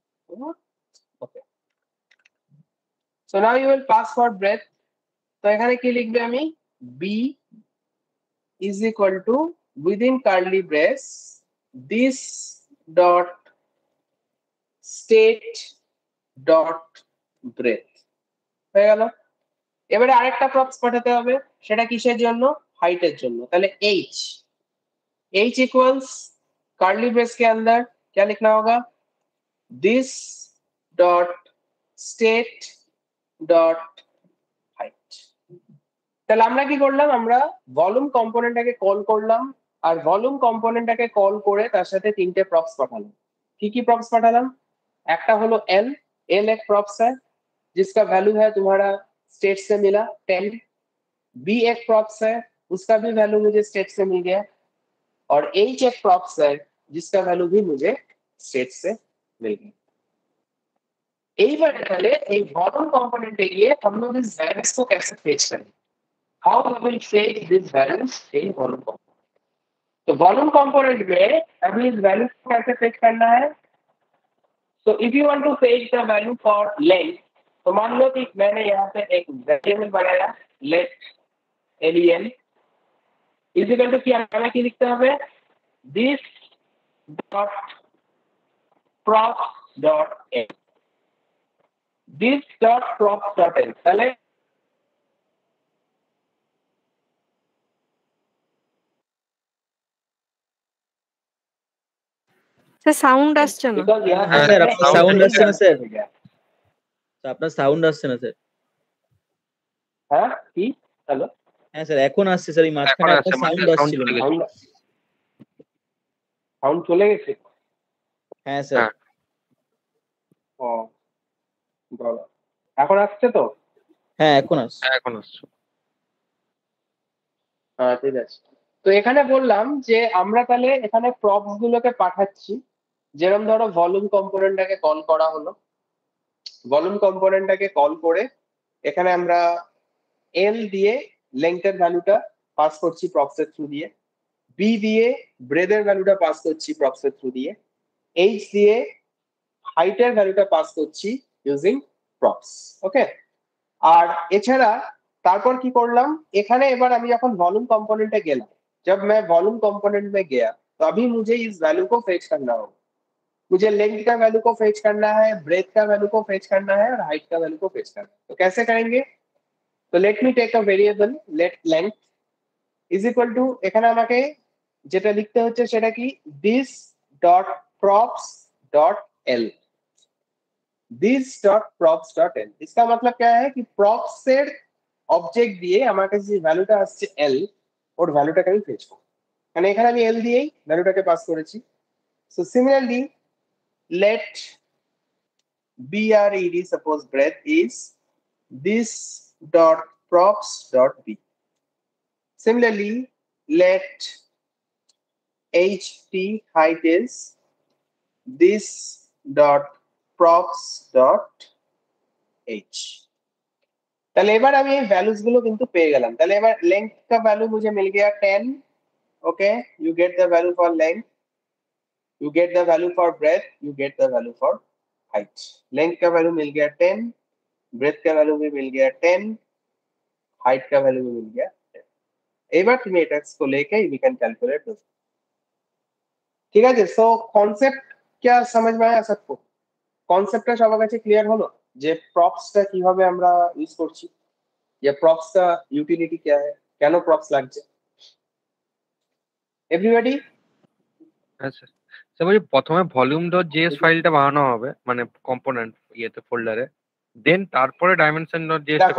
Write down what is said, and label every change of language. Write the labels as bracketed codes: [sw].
[en] okay, so now you will pass for breadth। [bn] তো এখানে কি লিখবে আমি, [en] b is equal to within curly brace this dot state dot breadth [bn] হয়ে গেল। এবারে আরেকটা প্রপস পাঠাতে হবে, সেটা কিসের জন্য, हाइटेर জন্য। [en] তাহলে h equals curly brace [hi] के अंदर क्या लिखना होगा, [en] this dot state dot height। [bn] তাহলে আমরা কি করলাম, আমরা ভলিউম কম্পোনেন্টটাকে কল করলাম, আর ভলিউম কম্পোনেন্টটাকে কল করে তার সাথে তিনটে প্রপস পাঠালাম। কি কি প্রপস পাঠালাম, একটা হলো [hi] l, l एक प्रॉप्स है जिसका वैल्यू है तुम्हारा स्टेट से मिला 10। b एक प्रॉप्स है, उसका भी वैल्यू मुझे स्टेट से मिल गया, और h एक प्रॉप्स है जिसका वैल्यू भी मुझे स्टेट से मिल गया। [bn] এইবারে তাহলে এই ভলিউম কম্পোনেন্টে গিয়ে [hi] हम लोग इस वैल्यूज को कैसे फेच करें, [en] how we will fetch these values in volume component। [hi] तो वॉल्यूम कंपोनेंट में अभी इस वैल्यू को कैसे फेच करना है, [en] so if you want to fetch the value for length, [hi] तो मान लो कि मैंने यहाँ पे एक वेरिएबल बनाया [en] let len is equal to [hi] क्या हमें क्या लिखते हैं, [en] this dot props dot n, [hi] this dot props dot n। [bn] তাহলে স্যার সাউন্ড আসছে না। [en] because [hi] यहाँ [bn] হ্যাঁ স্যার, আপনার সাউন্ড আসছে না স্যার, আপনার সাউন্ড আসছে না স্যার। হ্যাঁ কি, হ্যালো, হ্যাঁ স্যার এখন আসছে স্যার, এই মাঝখানে আপনার সাউন্ড আসছিল না। সাউন্ড চলে গেছে। হ্যাঁ স্যার। ও বলো, এখন আসছে তো? হ্যাঁ এখন আসছে। এখন আসছে। হ্যাঁ ঠিক আছে। তো এখানে বললাম যে আমরা তাহলে এখানে প্রপস গুলোকে পাঠাচ্ছি, যেরকম ধরো ভলিউম কম্পোনেন্টটাকে কল করা হলো, ভলিউম কম্পোনেন্টটাকে কল করে এখানে আমরা এল দিয়ে লেংথের ভ্যালুটা পাস করছি প্রপস এর থ্রু দিয়ে, বি দিয়ে ব্রেডের ভ্যালুটা পাস করছি প্রপস এর থ্রু দিয়ে, এইচ দিয়ে হাইটের ভ্যালুটা পাস করছি ইউজিং প্রপস। ওকে। আর এছাড়া তারপর কি করলাম, এখানে এবার আমি যখন [hi] वॉल्यूम कंपोनेंट गेला, जब मैं वॉल्यूम कंपोनेंट में गया तो अभी मुझे इस वैल्यू को फेच करना होगा। मुझे लेंथ का वैल्यू को फेच करना है, ब्रेथ का वैल्यू को फेच करना है और हाइट का वैल्यू को फेच करना है। तो कैसे करेंगे? [en] तो let me take a variable let length is equal to, [bn] এখানে আমাকে যেটা লিখতে হচ্ছে সেটা কি, [en] This dot props dot L, this dot props dot L. [hi] इसका मतलब क्या है कि प्रॉप्स से [bn] অবজেক্ট দিয়ে আমার কাছে যে ভ্যালুটা আসছে এল, ওর ভ্যালুটাকে আমি ফেচ করব, মানে এখানে আমি এল দিয়েই ভ্যালুটাকে পাস করেছি। [en] So similarly let bred suppose breadth is this dot props dot b, similarly let ht height is this dot props dot h। [bn] তাহলে এবার আমি এই ভ্যালুস গুলো কিন্তু পেয়ে গেলাম। তাহলে এবার [hi] लेंथ का वैल्यू मुझे मिल गया [en] 10। Okay, you get the value for length, you get the value for breadth, you get the value for height. [hi] Length का वैल्यू मिल गया 10, ब्रेथ का वैल्यू भी मिल गया 10, हाइट का वैल्यू भी मिल गया 10। [bn] এবার তুমি এটাকে [en] लेके we can calculate this. [bn] ঠিক আছে। [hi] সো কনসেপ্ট क्या समझ में आया सबको? [bn] কনসেপ্টটা সবার কাছে ক্লিয়ার হলো যে প্রপসটা কিভাবে আমরা ইউজ করছি, [hi] या प्रॉप्स का यूटिलिटी क्या है, [bn] কেন প্রপস লাগছে? [en] Everybody? [bn] আচ্ছা স্যার, বলছি প্রথমে ভলিউম ডট জেএস ফাইলটা বানানো হবে মানে কম্পোনেন্ট ইয়েতে ফোল্ডারে, দেন তারপরে ডাইমেনশন ডট জেএস টা